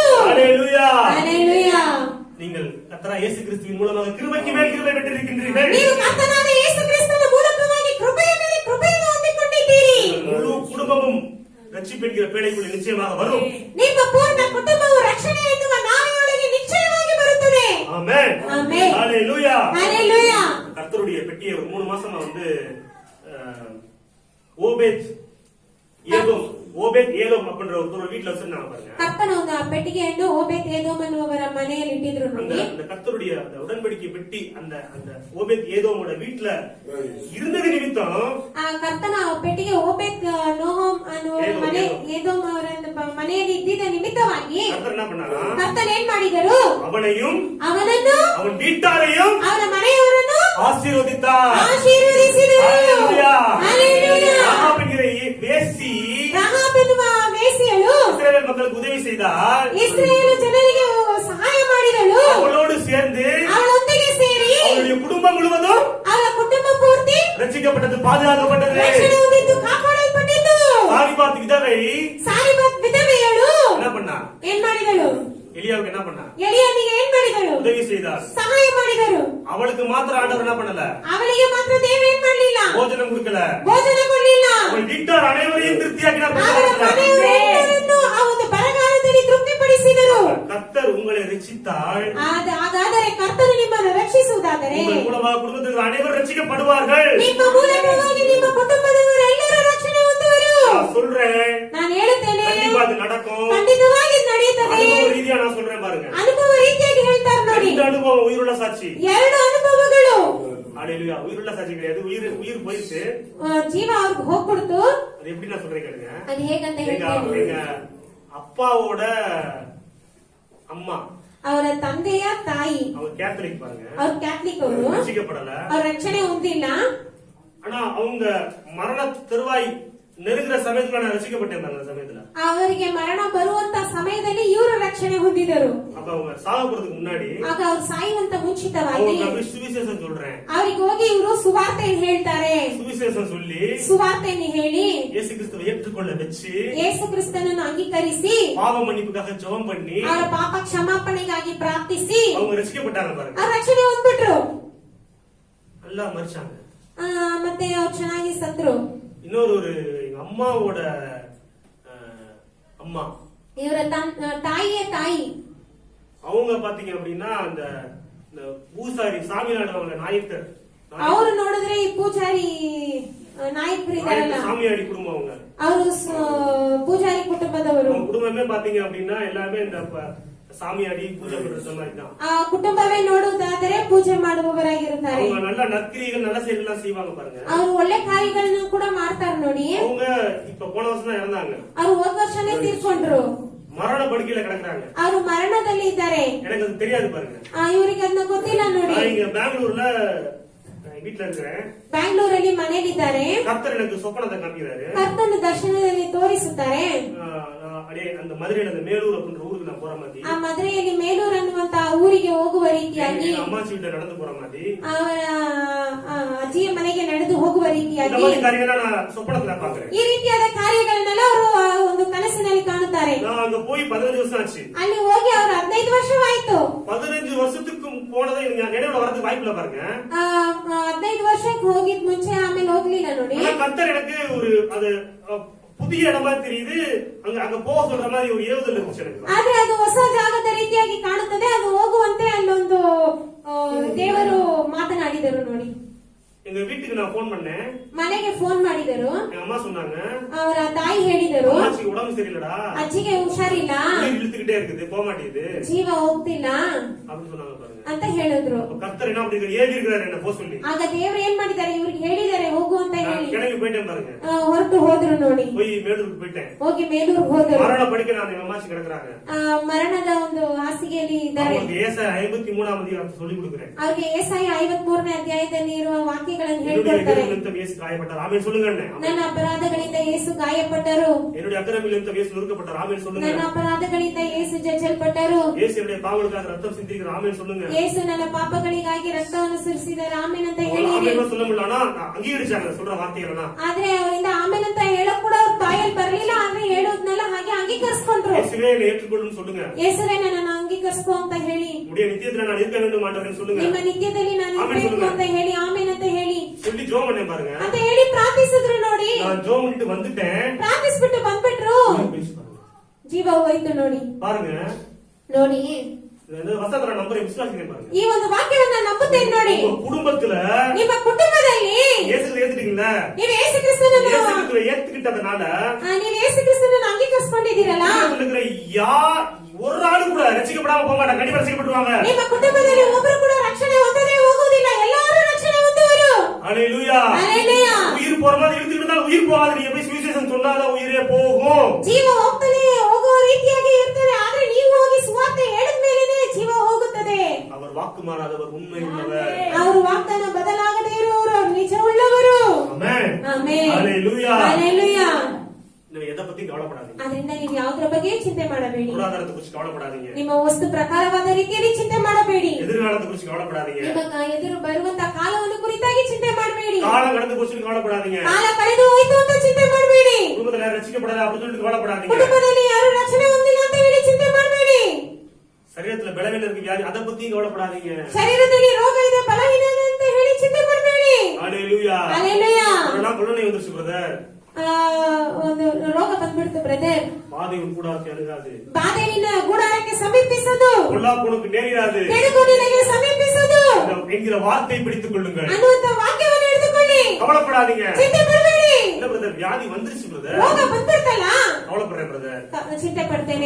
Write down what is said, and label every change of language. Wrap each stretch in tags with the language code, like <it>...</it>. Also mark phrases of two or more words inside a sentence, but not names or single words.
<ta>ஹalleluya.</ta> <kn>ಹಲ್ಲೆಲೂಯಾ.</kn> <ta>நீங்கள் கர்த்தராகிய இயேசு கிறிஸ்துவின் மூலமாக கிருபைக்கு மேல் கிருபை பெற்றிருக்கின்றீர்கள்.</ta> <kn>ನೀವು ಕರ್ತನಾದ ಯೇಸು ಕ್ರಿಸ್ತನ ಮೂಲಕವಾಗಿ ಕೃಪೆಯ ಮೇಲೆ ಕೃಪೆಯನ್ನು ಹೊಂದಿಕೊಂಡಿದ್ದೀರಿ.</kn> <ta>முழு குடும்பமும் ரட்சிப்பென்கிற பேழைக்குள்ள நிச்சயமாக வரும்.</ta> <kn>ನಿಮ್ಮ ಪೂರ್ಣ ಕುಟುಂಬವು ರಕ್ಷಣೆ ಎನ್ನುವ ನಾವೆಯೊಳಗೆ ನಿಶ್ಚಯವಾಗಿ ಬರುತ್ತದೆ.</kn> <ta>ஆமென்.</ta> <kn>ಆಮೆನ್.</kn> <ta>ஹalleluya.</ta> <kn>ಹಲ್ಲೆಲೂಯಾ.</kn> <ta>கர்த்தருடைய பெட்டியை ஒரு 3 மாசமா வந்து ஓபேத் ஏலோம் அப்படின்ற ஒரு வீட்டுல வச்சிருந்தாங்க பாருங்க.</ta> <kn>ಕರ್ತನ ಒಂದು ಆ ಪೆಟ್ಟಿಗೆಯನ್ನು ಓಬೇತ್ ಏದೋಮ್ ಅನ್ನುವವರ ಮನೆಯಲ್ಲಿ ಇಟ್ಟಿದ್ರು ನೋಡಿ.</kn> <ta>அந்த கர்த்தருடைய அந்த உடன்படிக்கை பெட்டி அந்த அந்த ஓபேத் ஏதோமோட வீட்டுல இருந்தது நிமித்தம்</ta> <kn>ಆ ಕರ್ತನ ಪೆಟ್ಟಿಗೆ ಓಬೇತ್ ನೋಹೋಮ್ ಅನ್ನುವರ ಮನೆ ಏದೋಮ್ ಅವರ ಮನೆಯಲ್ಲಿ ಇದ್ದಿದ್ದ ನಿಮಿತ್ತವಾಗಿ</kn> <ta>கர்த்தர் என்ன பண்ணாரா?</ta> <kn>ಕರ್ತನ ಏನ್ ಮಾಡಿದರು?</kn> <ta>அவனையும்</ta> <kn>ಅವನನ್ನು</kn> <ta>அவன் வீட்டாரையும்</ta> <kn>ಅವನ ಮನೆಯವರನ್ನು</kn> <ta>ஆசீர்வதித்தார்.</ta> <kn>ಆಶೀರ್ವದಿಸಿದರು.</kn> <ta>ஹalleluya.</ta> <kn>ಹಲ್ಲೆಲೂಯಾ.</kn> <ta>ராகாப் என்கிற வேசி</ta> <kn>ರಾಹಾಬ್ ಎನ್ನುವ ವೇಶ್ಯಳು</kn> <ta>இஸ்ரவேல் மக்களுக்கு உதவி செய்தார்.</ta> <kn>ಇಸ್ರಾಯೇಲ್ ಜನರಿಗೆ ಸಹಾಯ ಮಾಡಿದಳು.</kn> <ta>அவளோடு சேர்ந்து</ta> <kn>ಅವಳೊಂದಿಗೆ ಸೇರಿ</kn> <ta>அவளுடைய குடும்பம் முழுவதும்</ta> <kn>ಅವಳ ಕುಟುಂಬ ಪೂರ್ತಿ</kn> <ta>ரட்சிக்கப்பட்டது, பாதுகாக்கப்பட்டது.</ta> <kn>ರಕ್ಷಣೆ ಹೊಂದಿದ್ದು, ಕಾಪಾಡಲ್ಪಟ್ಟಿದ್ದು.</kn> <ta>சாரிபாத் விதவை</ta> <kn>ಸಾರಿಬತ್ ವಿಧವೆಯಳು</kn> <ta>என்ன பண்ணா?</ta> <kn>ಏನ್ ಮಾಡಿದಳು?</kn> <ta>எலியாவுக்கு என்ன பண்ணா?</ta> <kn>ಎಲಿಯನಿಗೆ ಏನ್ ಮಾಡಿದಳು?</kn> <ta>உதவி செய்தார்.</ta> <kn>ಸಹಾಯ ಮಾಡಿದರು.</kn> <ta>அவளுக்கு மாத்திரம் ஆண்டவர் என்ன பண்ணல?</ta> <kn>ಅವಳಿಗೆ ಮಾತ್ರ ದೇವರು ಏನ್ ಮಾಡ್ಲಿಲ್ಲ?</kn> <ta>போஜனம் கொடுக்கல.</ta> <kn>ಭೋಜನ ಕೊಡ್ಲಿಲ್ಲ.</kn> <ta>அவள் வீட்டார் அனைவரையும் திருப்தியாக்கினார்.</ta> <kn>ಅವರ ಮನೆಯವರೆಲ್ಲರನ್ನೂ ಆ ಒಂದು ಬರಗಾಲದಲ್ಲಿ ತೃಪ್ತಿಪಡಿಸಿದರು.</kn> <ta>கர்த்தர் உங்களை ரட்சித்தால்</ta> <kn>ಹಾಗಾದರೆ ಕರ್ತನು ನಿಮ್ಮನ್ನು ರಕ್ಷಿಸುವುದಾದರೆ</kn> <ta>உங்கள் மூலமாக குடும்பத்தில் அனைவரும் ரட்சிக்கப்படுவார்கள்.</ta> <kn>ನಿಮ್ಮ ಮೂಲಕವಾಗಿ ನಿಮ್ಮ ಕುಟುಂಬದವರೆಲ್ಲರೂ ರಕ್ಷಣೆ ಹೊಂದುವರು.</kn> <ta>நான் சொல்றேன்,</ta> <kn>ನಾನು ಹೇಳುತ್ತೇನೆ,</kn> <ta>கண்டிப்பா அது நடக்கும்.</ta> <kn>ಖಂಡಿತವಾಗಿ ನಡೆಯುತ್ತದೆ.</kn> <ta>அனுபவ ரீதியா நான் சொல்றேன் பாருங்க.</ta> <kn>ಅನುಭವ ರೀತಿಯಾಗಿ ಹೇಳ್ತಾರೆ ನೋಡಿ.</kn> <ta>இந்த அனுபவம் உயிருள்ள சாட்சி.</ta> <kn>2 ಅನುಭವಗಳು.</kn> <ta>ஹalleluya. உயிருள்ள சாட்சி கிடையாது. உயிர் போயிடுச்சு.</ta> <kn>ಜೀವ ಅವ್ರಿಗೆ ಹೋಗ್ಬಿಡ್ತು.</kn> <ta>அது எப்படி நான் சொல்றேன் கேளுங்க.</ta> <kn>ಅದು ಹೇಗಂತ</kn> <ta>எங்க</ta> <kn>ಹೇಳ್ತೀನಿ.</kn> <ta>அப்பாவோட அம்மா,</ta> <kn>ಅವರ ತಂದೆಯ ತಾಯಿ,</kn> <ta>அவங்க கேத்தலிக் பாருங்க,</ta> <kn>ಅವ್ರು ಕ್ಯಾಥಲಿಕ್ ಅವರು,</kn> <ta>ரட்சிக்கப்படல.</ta> <kn>ಅವ್ರ ರಕ್ಷಣೆ ಹೊಂದಿಲ್ಲ.</kn> <ta>ஆனா அவங்க மரண தருவாய் நெருங்குற சமயத்துல நான் ரசிக்கப்பட்டேன் அந்த சமயத்துல.</ta> <kn>ಅವರಿಗೆ ಮರಣ ಬರುವಂತ ಸಮಯದಲ್ಲಿ ಇವರು ರಕ್ಷಣೆ ಹೊಂದಿದರು.</kn> <ta>அப்ப அவங்க சாக போறதுக்கு முன்னாடி</ta> <kn>ಆಗ ಅವ್ರು ಸಾಯುವಂತ ಮುಂಚಿತವಾಗಿ</kn> <ta>அவங்க சுவிசேஷம் சொல்றேன்,</ta> <kn>ಅವ್ರಿಗೆ ಹೋಗಿ ಇವರು ಸುವಾರ್ತೆಯನ್ನು ಹೇಳ್ತಾರೆ.</kn> <ta>சுவிசேஷம் சொல்லி</ta> <kn>ಸುವಾರ್ತೆಯನ್ನು ಹೇಳಿ</kn> <ta>இயேசு கிறிஸ்துவை ஏற்றுக்கொள்ள வச்சு</ta> <kn>ಯೇಸು ಕ್ರಿಸ್ತನನ್ನು ಅಂಗೀಕರಿಸಿ</kn> <ta>பாவ மன்னிப்புக்காக ஜெபம் பண்ணி</ta> <kn>ಅವರ ಪಾಪ ಕ್ಷಮಾಪಣೆಗಾಗಿ ಪ್ರಾರ್ಥಿಸಿ</kn> <ta>அவங்க ரசிக்கப்பட்டாங்க பாருங்க.</ta> <kn>ಅವ್ರ ರಕ್ಷಣೆ ಹೊಂದ್ಬಿಟ್ರು.</kn> <ta>நல்லா மறிச்சாங்க.</ta> <kn>ಮತ್ತೆ ಅವ್ರು ಚೆನ್ನಾಗಿ ಸತ್ರು.</kn> <ta>இன்னொரு எங்க அம்மாவோட அம்மா,</ta> <kn>ಇವರ ತಾಯಿಯ ತಾಯಿ,</kn> <ta>அவங்க பாத்தீங்க அப்படின்னா அந்த பூசாரி சாமி நாடுவாங்க, நாயக்கர்.</ta> <kn>ಅವರು ನೋಡಿದ್ರೆ ಈ ಪೂಜಾರಿ ನಾಯಕರು ಇದಾರಲ್ಲ</kn> <ta>சாமியாடி குடும்பம் அவங்க.</ta> <kn>ಅವರು ಪೂಜಾರಿ ಕುಟುಂಬದವರು.</kn> <ta>அவங்க குடும்பமே பாத்தீங்க அப்படின்னா எல்லாமே இந்த சாமியாடி பூஜை பண்ற மாதிரி தான்.</ta> <kn>ಆ ಕುಟುಂಬವೇ ನೋಡುವುದಾದರೆ ಪೂಜೆ ಮಾಡುವವರಾಗಿರುತ್ತಾರೆ.</kn> <ta>அவங்க நல்ல நற்கிரியைகள் நல்ல செயல்லாம் செய்வாங்க பாருங்க.</ta> <kn>ಅವರು ಒಳ್ಳೆ ಕಾರ್ಯಗಳನ್ನು ಕೂಡ ಮಾಡ್ತಾರೆ ನೋಡಿ.</kn> <ta>அவங்க இப்ப போன வருஷம் தான் இறந்தாங்க.</ta> <kn>ಅವರು ಹೋದ ವರ್ಷನೇ ತೀರ್ಕೊಂಡ್ರು.</kn> <ta>மரண படுக்கையில கிடக்குறாங்க.</ta> <kn>ಅವರು ಮರಣದಲ್ಲಿ ಇದ್ದಾರೆ.</kn> <ta>எனக்கு அது தெரியாது பாருங்க.</ta> <kn>ಇವರಿಗೆ ಅದನ್ನ ಗೊತ್ತಿಲ್ಲ ನೋಡಿ.</kn> <ta>நான் இங்க பெங்களூர்ல வீட்டுல இருக்கிறேன்.</ta> <kn>ಬ್ಯಾಂಗ್ಳೂರಲ್ಲಿ ಮನೆಯಲ್ಲಿದ್ದಾರೆ.</kn> <ta>கர்த்தர் எனக்கு சொப்பனத்தை காமிக்கிறாரு.</ta> <kn>ಕರ್ತನ ದರ್ಶನದಲ್ಲಿ ತೋರಿಸುತ್ತಾರೆ.</kn> <ta>அப்படியே அந்த மதுரையில அந்த மேலூர் அப்படின்ற ஊருக்கு நான் போற மாதிரி.</ta> <kn>ಆ ಮದುರೆಯಲ್ಲಿ ಮೇಲೂರು ಅನ್ನುವಂತ ಊರಿಗೆ ಹೋಗುವ ರೀತಿಯಾಗಿ</kn> <ta>அம்மாச்சி வீட்டை நடந்து போற மாதிரி.</ta> <kn>ಅವರ ಅಜ್ಜಿಯ ಮನೆಗೆ ನಡೆದು ಹೋಗುವ</kn> <ta>இந்த</ta> <kn>ರೀತಿಯಾಗಿ</kn> <ta>மாதிரி காரியங்களை நான் சொப்பனத்துல பாக்குறேன்.</ta> <kn>ಈ ರೀತಿಯಾದ ಕಾರ್ಯಗಳನ್ನೆಲ್ಲ ಅವರು ಒಂದು ಕನಸಿನಲ್ಲಿ ಕಾಣುತ್ತಾರೆ.</kn> <ta>நான் அங்க போய் 15 வருஷம் ஆச்சு.</ta> <kn>ಅಲ್ಲಿ ಹೋಗಿ ಅವರು 15 ವರ್ಷವಾಯ್ತು.</kn> <ta>15 வருஷத்துக்கு போனதை எனக்கு நினைவுல வரதுக்கு வாய்ப்பு இல்ல பாருங்க.</ta> <kn>15 ವರ್ಷಕ್ಕೆ ಹೋಗಿದ್ ಮುಂಚೆ ಆಮೇಲೆ ಹೋಗ್ಲಿಲ್ಲ ನೋಡಿ.</kn> <ta>ஆனா கர்த்தர் எனக்கு ஒரு அது புதிய இடமா தெரியுது. அங்க போக சொல்ற மாதிரி ஒரு ஏவுதல் இருந்துச்சு எனக்கு.</ta> <kn>ಆದ್ರೆ ಅದು ಹೊಸ ಜಾಗದ ರೀತಿಯಾಗಿ ಕಾಣುತ್ತದೆ. ಅದು ಹೋಗುವಂತೆ ಅಲ್ಲೊಂದು ದೇವರು ಮಾತನಾಡಿದರು ನೋಡಿ.</kn> <ta>எங்க வீட்டுக்கு நான் போன் பண்ணேன்.</ta> <kn>ಮನೆಗೆ ಫೋನ್ ಮಾಡಿದರು.</kn> <ta>எங்க அம்மா சொன்னாங்க,</ta> <kn>ಅವರ ತಾಯಿ ಹೇಳಿದರು,</kn> <ta>அம்மாச்சிக்கு உடம்பு சரியில்லடா,</ta> <kn>ಅಜ್ಜಿಗೆ ಹುಷಾರಿಲ್ಲ,</kn> <ta>இழுத்துக்கிட்டே இருக்குது, போக மாட்டேங்குது,</ta> <kn>ಜೀವ ಹೋಗ್ತಿಲ್ಲ</kn> <ta>அப்படின்னு சொன்னாங்க பாருங்க.</ta> <kn>ಅಂತ ಹೇಳಿದ್ರು.</kn> <ta>கர்த்தர் என்ன அப்படி ஏவி இருக்கிறாரு என்ன போக சொல்லி.</ta> <kn>ಆಗ ದೇವರು ಏನ್ ಮಾಡಿದ್ದಾರೆ, ಇವ್ರಿಗೆ ಹೇಳಿದ್ದಾರೆ ಹೋಗು ಅಂತ ಹೇಳಿ.</kn> <ta>கிளம்பி போயிட்டேன் பாருங்க.</ta> <kn>ಹೊರಟು ಹೋದ್ರು ನೋಡಿ.</kn> <ta>போய் மேலூருக்கு போயிட்டேன்.</ta> <kn>ಹೋಗಿ ಮೇಲೂರಿಗೆ ಹೋದರು.</kn> <ta>மரண படுக்கையில அந்த அம்மாச்சி கிடக்குறாங்க.</ta> <kn>ಮರಣದ ಒಂದು ಹಾಸಿಗೆಯಲ್ಲಿ ಇದ್ದಾರೆ.</kn> <ta>அவங்களுக்கு ஏசாயா 53ஆம் அதிகாரத்தை சொல்லி கொடுக்கிறேன்.</ta> <kn>ಅವ್ರಿಗೆ ಏಸಾಯ 53ನೇ ಅಧ್ಯಾಯದಲ್ಲಿ ಇರುವ ವಾಕ್ಯಗಳನ್ನು</kn> <ta>என்னுடைய</ta> <kn>ಹೇಳ್ಕೊಡ್ತಾರೆ.</kn> <ta>அக்கிரமம் நிமித்தம் இயேசு காயப்பட்டார், ஆமென் சொல்லுங்க.</ta> <kn>ನನ್ನ ಅಪರಾಧಗಳಿಂದ ಯೇಸು ಗಾಯಪಟ್ಟರು.</kn> <ta>என்னுடைய அக்கிரமம் நிமித்தம் இயேசு நொறுக்கப்பட்டார், ஆமென் சொல்லுங்க.</ta> <kn>ನನ್ನ ಅಪರಾಧಗಳಿಂದ ಯೇಸು ಜಜ್ಜಲ್ಪಟ್ಟರು.</kn> <ta>இயேசு என்னுடைய பாவங்களுக்காக ரத்தம் சிந்திக்கிறார், ஆமென் சொல்லுங்க.</ta> <kn>ಯೇಸು ನನ್ನ ಪಾಪಗಳಿಗಾಗಿ ರಕ್ತವನ್ನು ಸುರಿಸಿದ್ದಾರೆ, ಆಮೇನ್ ಅಂತ ಹೇಳಿರಿ.</kn> <ta>ஆமென் சொல்ல முடியல, ஆனா அங்கீகரிச்சாங்க சொல்ற வார்த்தைகளெல்லாம்.</ta> <kn>ಆದ್ರೆ ಅವರಿಂದ ಆಮೇನ್ ಅಂತ ಹೇಳಕ್ ಕೂಡ ಅವ್ರ ಬಾಯಲ್ಲಿ ಬರಲಿಲ್ಲ. ಆದ್ರೆ ಹೇಳೋದ್ನೆಲ್ಲ ಹಾಗೆ ಅಂಗೀಕರಿಸ್ಕೊಂಡ್ರು.</kn> <ta>இயேசுவே என்னை ஏற்றுக்கொள்ளும் சொல்லுங்க.</ta> <kn>ಯೇಸುವೇ ನನ್ನನ್ನು ಅಂಗೀಕರಿಸ್ಕೊ ಅಂತ ಹೇಳಿ.</kn> <ta>உடைய நித்தியத்துல நான் இருக்க வேண்டும் ஆண்டவரே சொல்லுங்க.</ta> <kn>ನಿಮ್ಮ ನಿತ್ಯದಲ್ಲಿ ನಾನು ಇರಬೇಕು ಅಂತ ಹೇಳಿ, ಆಮೇನ್ ಅಂತ ಹೇಳಿ</kn> <ta>சொல்லி ஜெபம் பண்ணேன் பாருங்க.</ta> <kn>ಅಂತ ಹೇಳಿ ಪ್ರಾರ್ಥಿಸಿದ್ರು ನೋಡಿ.</kn> <ta>நான் ஜெபம் பண்ணிட்டு வந்துட்டேன்.</ta> <kn>ಪ್ರಾರ್ಥಿಸ್ಬಿಟ್ಟು ಬಂದ್ಬಿಟ್ರು. ಜೀವ ಹೋಯ್ತು ನೋಡಿ.</kn> <ta>பாருங்க</ta> <kn>ನೋಡಿ,</kn> <ta>இந்த வசனத்துல நம்பரை விசுவாசிக்கிறேன் பாருங்க.</ta> <kn>ಈ ಒಂದು ವಾಕ್ಯವನ್ನ ನಂಬುತ್ತೇನೆ ನೋಡಿ.</kn> <ta>உங்க குடும்பத்துல</ta> <kn>ನಿಮ್ಮ ಕುಟುಂಬದಲ್ಲಿ</kn> <ta>இயேசுவை ஏத்துட்டீங்களா?</ta> <kn>ನೀವು ಯೇಸು ಕ್ರಿಸ್ತನನ್ನು</kn> <ta>இயேசுவை ஏத்துக்கிட்டதனால</ta> <kn>ನೀವು ಯೇಸು ಕ್ರಿಸ್ತನನ್ನು ಅಂಗೀಕರಿಸಿಕೊಂಡಿದ್ದೀರಲ್ಲ,</kn> <ta>இருக்கிற ஒரு ஆளு கூட ரட்சிக்கப்படாம போக மாட்டாங்க, கண்டிப்பா ரட்சிக்கப்படுவாங்க.</ta> <kn>ನಿಮ್ಮ ಕುಟುಂಬದಲ್ಲಿ ಒಬ್ಬರು ಕೂಡ ರಕ್ಷಣೆ ಹೊಂದದೇ ಹೋಗುವುದಿಲ್ಲ, ಎಲ್ಲರೂ ರಕ್ಷಣೆ ಹೊಂದುವರು.</kn> <ta>ஹல்லேலூயா. ஹல்லேலூயா. உயிர் போற மாதிரி இழுத்துக்கிட்டு இருந்தாலும் உயிர் போகாது. நீங்க போய் சுவிசேஷம் சொன்னாதான் உயிரே போகும்.</ta> <kn>ಜೀವ ಹೋಗ್ತದೆ, ಹೋಗುವ ರೀತಿಯಾಗಿ ಇರ್ತದೆ. ಆದ್ರೆ ನೀವು ಹೋಗಿ ಸುವಾರ್ತೆ ಹೇಳಿದ ಮೇಲೆನೆ ಜೀವ ಹೋಗುತ್ತದೆ.</kn> <ta>அவர் வாக்கு மாறாதவர், உண்மை உள்ளவர்.</ta> <kn>ಅವರು ವಾಗ್ದಾನ ಬದಲಾಗದೇ ಇರುವವರು, ಅವರು ನಿಜ ಉಳ್ಳವರು.</kn> <ta>ஆமென்.</ta> <kn>ಆಮೆನ್.</kn> <ta>ஹல்லேலூயா.</ta> <kn>ಹಲ್ಲೆಲೂಯಾ.</kn> <ta>நீங்க எதை பத்தி கவலைப்படாதீங்க.</ta> <kn>ಅದರಿಂದ ನೀವು ಯಾವುದರ ಬಗ್ಗೆ ಚಿಂತೆ ಮಾಡಬೇಡಿ.</kn> <ta>பொருளாதாரத்தை குறிச்சு கவலைப்படாதீங்க.</ta> <kn>ನಿಮ್ಮ ವಸ್ತು ಪ್ರಕಾರವಾದ ರೀತಿಯಲ್ಲಿ ಚಿಂತೆ ಮಾಡಬೇಡಿ.</kn> <ta>எதிர்காலத்தை குறிச்சு கவலைப்படாதீங்க.</ta> <kn>ನಿಮ್ಮ ಎದುರು ಬರುವಂತಹ ಕಾಲವನ್ನು ಕುರಿತಾಗಿ ಚಿಂತೆ ಮಾಡಬೇಡಿ.</kn> <ta>காலம் கடந்து போச்சுன்னு கவலைப்படாதீங்க.</ta> <kn>ಕಾಲ ಕಳೆದು ಹೋಯ್ತು ಅಂತ ಚಿಂತೆ ಮಾಡಬೇಡಿ.</kn> <ta>குடும்பத்துல யாரும் ரட்சிக்கப்படாத அப்படின்னு சொல்லிட்டு கவலைப்படாதீங்க.</ta> <kn>ಕುಟುಂಬದಲ್ಲಿ ಯಾರು ರಕ್ಷಣೆ ಹೊಂದಿಲ್ಲ ಅಂತ ಹೇಳಿ ಚಿಂತೆ ಮಾಡಬೇಡಿ.</kn> <ta>சரீரத்துல பலவீனம் இருக்கு, வியாதி, அதை பத்தியும் கவலைப்படாதீங்க.</ta> <kn>ಶರೀರದಲ್ಲಿ ರೋಗ ಇದೆ, ಬಲಹೀನ ಅಂತ ಹೇಳಿ ಚಿಂತೆ ಮಾಡಬೇಡಿ.</kn> <ta>ஹல்லேலூயா.</ta> <kn>ಹಲ್ಲೆಲೂಯಾ.</kn> <ta>கொரோனா வந்துருச்சு பிரதர்.</ta> <kn>ಒಂದು ರೋಗ ಬಂದ್ಬಿಡ್ತು ಬ್ರದರ್.</kn> <ta>பாதை உன் கூடாரத்தை அணுகாது,</ta> <kn>ಬಾಧೆ ನಿನ್ನ ಗುಡಾರಕ್ಕೆ ಸಮೀಪಿಸದು,</kn> <ta>பொல்லாப்பு உனக்கு நேரிடாது</ta> <kn>ಕೆಡುಕು ನಿನಗೆ ಸಮೀಪಿಸದು</kn> <ta>என்கிற வார்த்தையை பிடித்துக் கொள்ளுங்கள்.</ta> <kn>ಅನ್ನುವಂತ ವಾಕ್ಯವನ್ನು ಹಿಡಿದುಕೊಳ್ಳಿ.</kn> <ta>கவலைப்படாதீங்க.</ta> <kn>ಚಿಂತೆ ಮಾಡಬೇಡಿ.</kn> <ta>இல்ல பிரதர், வியாதி வந்துருச்சு பிரதர்,</ta> <kn>ರೋಗ ಬಂದ್ಬಿಡ್ತಲ್ಲ,</kn> <ta>கவலைப்படுறேன் பிரதர்.</ta> <kn>ಚಿಂತೆ ಪಡ್ತೇನೆ.</kn>